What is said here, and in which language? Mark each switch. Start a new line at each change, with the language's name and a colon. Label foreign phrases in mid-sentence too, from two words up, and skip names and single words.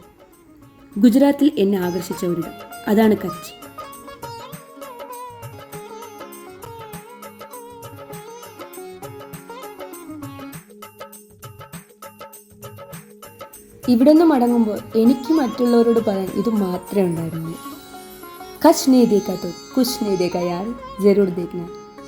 Malayalam: ഗുജറാത്തിൽ എന്നെ ആകർഷിച്ച ഒരിടം, അതാണ് കച്ച്. ഇവിടെ നിന്ന് മടങ്ങുമ്പോൾ എനിക്ക് മറ്റുള്ളവരോട് പറയാൻ ഇത് മാത്രമേ ഉണ്ടായിരുന്നുള്ളൂ.
Hindi: കച്ച് नहीं देखा तो कुछ नहीं देखा यार, जरूर देखना.